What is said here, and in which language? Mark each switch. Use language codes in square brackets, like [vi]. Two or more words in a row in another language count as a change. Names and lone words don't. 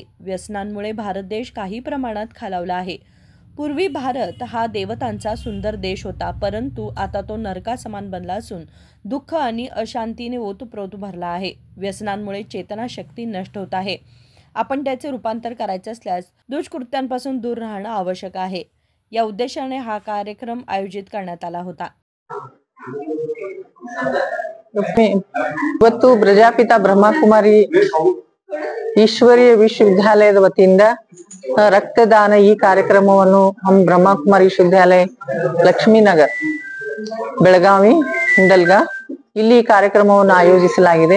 [mr] व्यसनांमुळे भारत देश काही प्रमाणात खालावला आहे। पूर्वी भारत हा देवतांचा सुंदर देश होता, परंतु आता तो नरकासमान बनला असून दुःख आणि अशांतीने ओतप्रोत भरला आहे। व्यसनांमुळे चेतनाशक्ती नष्ट होत आहे। आपण त्याचे रूपांतर करायचे असल्यास दुष्कृत्यांपासून दूर राहणे आवश्यक आहे। या उद्देशाने हा कार्यक्रम आयोजित करण्यात आला होता। [kn] ಇವತ್ತು ಪ್ರಜಾಪಿತ ಬ್ರಹ್ಮಕುಮಾರಿ ಈಶ್ವರೀಯ ವಿಶ್ವವಿದ್ಯಾಲಯದ ವತಿಯಿಂದ ರಕ್ತದಾನ ಈ ಕಾರ್ಯಕ್ರಮವನ್ನು ನಮ್ಮ ಬ್ರಹ್ಮಕುಮಾರಿ ವಿಶ್ವವಿದ್ಯಾಲಯ ಲಕ್ಷ್ಮೀನಗರ್ ಬೆಳಗಾವಿ ಹಿಂಡಲ್ಗ ಇಲ್ಲಿ ಕಾರ್ಯಕ್ರಮವನ್ನು ಆಯೋಜಿಸಲಾಗಿದೆ।